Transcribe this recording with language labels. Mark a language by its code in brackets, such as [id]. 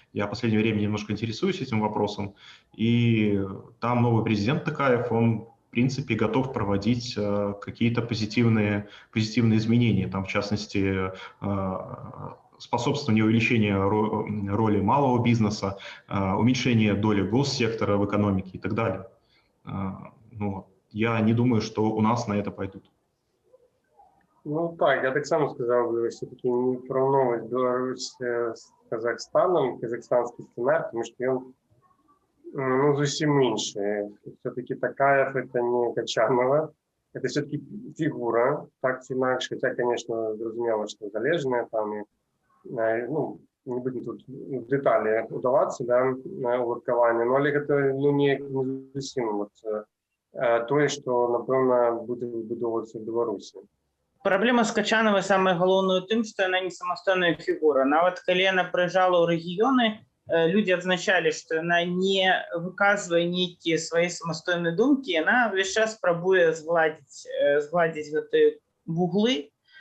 [ru] Я в последнее время немножко интересуюсь этим вопросом. И там новый президент Токаев, он, в принципе, готов проводить какие-то позитивные изменения. Там, в частности, способствование увеличения роли малого бизнеса, уменьшение доли госсектора в экономике и так далее. Ну, я не думаю, что у нас на это пойдут. [uk] Ну так, я так само сказав би, все-таки не порівновувати Білорусь з Казахстаном, казахстанський сценарій, тому що він ну, зовсім інший. [ru] Все-таки Такаев это не Качанова, это все-таки фигура, [uk] так чи інакше, хоча, [ru] конечно, [uk] зрозуміло, що залежне там, і, ну, не будем тут в деталі удаватися, да, на урокування, ну, але це ну, не зовсім от, то, що, напевно, буде вибудовуватися в Білорусі. [be] Праблема з Качановай самая галоўная тым, што яна не самастойная фігура. Нават калі яна прыязджала ў рэгіёны, людзі адзначалі, што яна не выказвае нейкія свае самастойныя думкі, яна ўвесь час спрабуе згладзіць гэтыя вуглы.